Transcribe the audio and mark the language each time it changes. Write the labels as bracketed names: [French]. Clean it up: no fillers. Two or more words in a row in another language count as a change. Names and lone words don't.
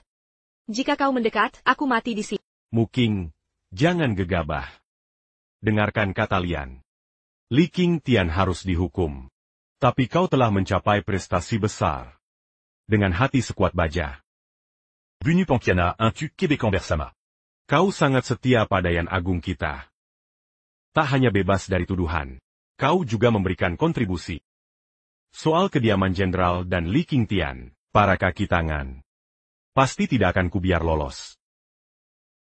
[Indonesian] Jika kau mendekat, aku mati di sini. Muking, jangan gegabah. Dengarkan kata Lian. Li Qingtian harus dihukum. Tapi kau telah mencapai prestasi besar. Dengan hati sekuat baja. Bunu Pankiana, un tu Québécois Bersama. Kau sangat setia pada Yang Agung kita. Tak hanya bebas dari tuduhan. Kau juga memberikan kontribusi. Soal kediaman Jenderal dan Li Qingtian, para kaki tangan. Pasti tidak akan kubiar lolos.